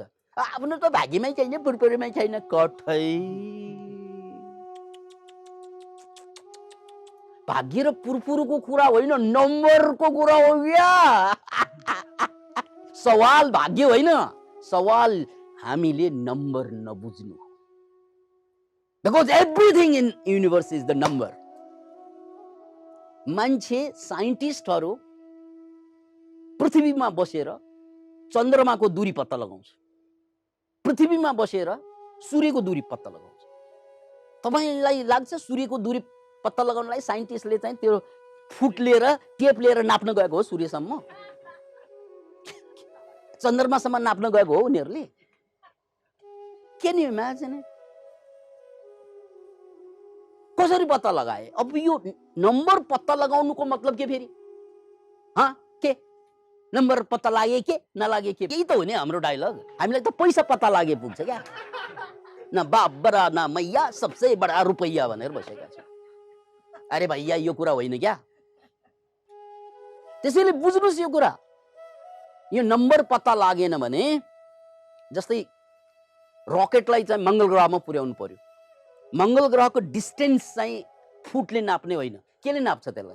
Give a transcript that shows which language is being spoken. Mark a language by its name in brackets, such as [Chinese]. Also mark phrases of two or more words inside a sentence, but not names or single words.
[Nepali] आफ्नो त भाग्यमै छैन, पुरपुरीमै छैन, कठै। भाग्य र पुरपुरको कुरा होइन, नम्बरको कुरा हो या। सवाल भाग्य होइन, सवाल हामीले नम्बर नबुझ्नु। [English] Because everything in universe is the number. [Nepali] मान्छे साइन्टिस्टहरू पृथ्वीमा बसेर चन्द्रमाको दूरी पत्ता लगाउँछ, पृथ्वीमा बसेर सूर्यको दूरी पत्ता लगाउँछ। तपाईलाई लाग्छ सूर्यको दूरी पत्ता लगाउनलाई साइन्टिस्टले चाहिँ त्यो फुट लिएर टेप लिएर नाप्न गएको हो सूर्यसम्म? चन्द्रमासम्म नाप्न गएको हो उनीहरूले? [English] Can you imagine it? [Nepali] कसरी पत्ता लगाए? अब यो नम्बर पत्ता लगाउनुको मतलब के फेरि? के नम्बर पत्ता लागे के नलागे के? यही त हो नि हाम्रो डायलग। हामीलाई त पैसा पत्ता लागे पुग्छ क्या। [Hindi] न बाप बडा न मैया, सबसे बडा रुपैया [Nepali] भनेर बसेका छ। अरे भैया यो कुरा होइन क्या। त्यसैले बुझ्नुस् यो कुरा। यो नम्बर पत्ता लागेन भने जस्तै रकेटलाई चाहिँ मंगल ग्रहमा पुर्याउनु पर्यो। मंगल ग्रहको डिस्टेन्स चाहिँ फुटले नाप्ने होइन, केले नाप्छ त्यसलाई?